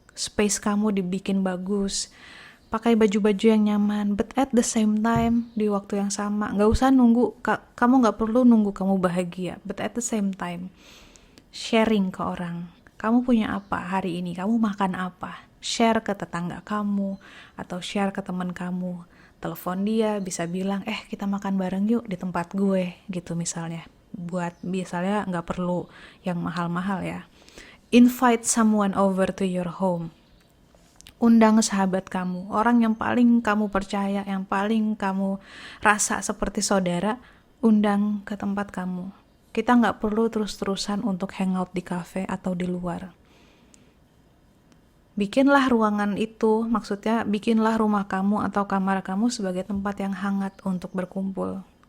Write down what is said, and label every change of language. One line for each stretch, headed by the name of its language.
Indonesian: Space kamu dibikin bagus. Pakai baju-baju yang nyaman,
English: but at the same time
Indonesian: di waktu yang sama, nggak usah nunggu, kamu nggak perlu nunggu kamu bahagia, but at the same time sharing ke orang. Kamu punya apa hari ini? Kamu makan apa? Share ke tetangga kamu atau share ke teman kamu. Telepon dia, bisa bilang, kita makan bareng yuk di tempat gue gitu misalnya. Buat misalnya nggak perlu yang mahal-mahal ya.
English: Invite someone over to your home.
Indonesian: Undang sahabat kamu, orang yang paling kamu percaya, yang paling kamu rasa seperti saudara, undang ke tempat kamu. Kita nggak perlu terus-terusan untuk hangout di cafe atau di luar. Bikinlah ruangan itu, maksudnya bikinlah rumah kamu atau kamar kamu sebagai tempat yang hangat untuk berkumpul.